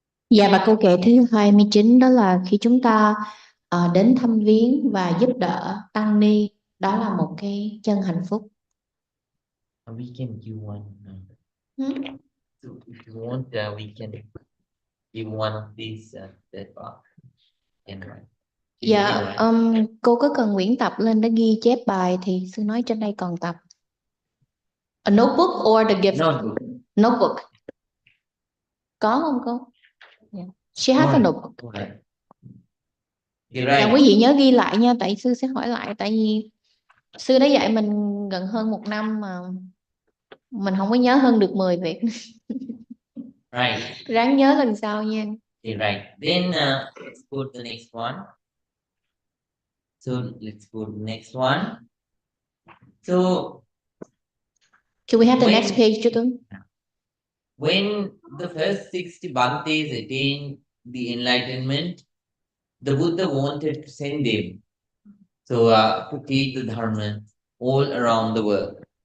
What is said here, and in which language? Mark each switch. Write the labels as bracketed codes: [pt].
[vi] Dạ, và câu kệ thứ 29 đó là khi chúng ta đến thăm viếng và giúp đỡ tăng ni, đó là một cái chân hạnh phúc. [en] We can give one. Hmm? So if you want, we can give one of these that part. And write. [vi] Dạ, cô có cần quyển tập lên để ghi chép bài thì sư nói trên đây còn tập. [en] A notebook or the gift? Notebook. Notebook. [vi] Có không cô? [en] Yeah. She has a notebook. Okay. [vi] Dạ, quý vị nhớ ghi lại nha, tại sư sẽ hỏi lại, tại vì sư đã dạy mình gần hơn 1 năm mà mình không có nhớ hơn được 10 việc. [en] Right. [vi] Ráng nhớ lần sau nha. [en] Right. Then let's go to the next one. So let's go to the next one. So Can we have the next page, Chutung? when the first 60 Bhantes attained the enlightenment, the Buddha wanted to send them to teach the Dharma all around the world.